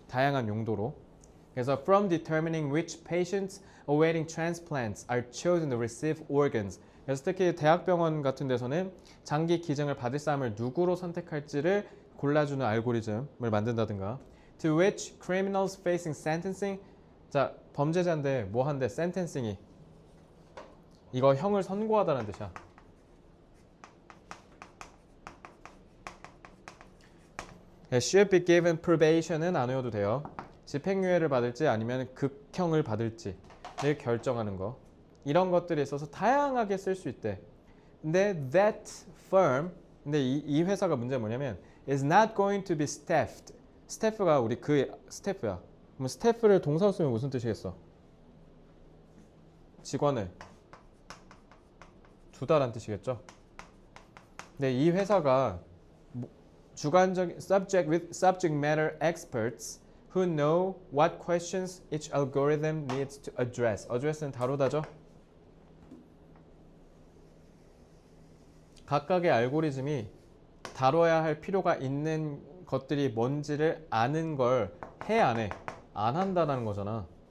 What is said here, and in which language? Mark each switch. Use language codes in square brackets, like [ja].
[ko] 다양한 용도로. 그래서 [en] from determining which patients awaiting transplants are chosen to receive organs. [ko] 그래서 특히 대학병원 같은 데서는 장기 기증을 받을 사람을 누구로 선택할지를 골라주는 알고리즘을 만든다든가. [en] To which criminals facing sentencing. [ko] 자, 범죄자인데 뭐 한대? [en] sentencing이 [ko] 이거 형을 선고하다는 뜻이야. [en] should be given probation [ko] 은 안 외워도 돼요. 집행유예를 받을지 아니면 극형을 받을지를 결정하는 거. 이런 것들에 있어서 다양하게 쓸 수 있대. [en] 근데 that firm, [ko] 근데 이 회사가 문제가 뭐냐면 [en] is not going to be staffed. [ko] 스태프가 우리 그 스태프야. 그럼 스태프를 동사로 쓰면 무슨 뜻이겠어? 직원을 두다란 뜻이겠죠. 근데 이 회사가 주관적인 [en] subject with subject matter experts who know what questions each algorithm needs to address. [ko] address는 다루다죠. 각각의 알고리즘이 다뤄야 할 필요가 있는 것들이 뭔지를 아는 걸 해 안 해? 안 한다는 거잖아.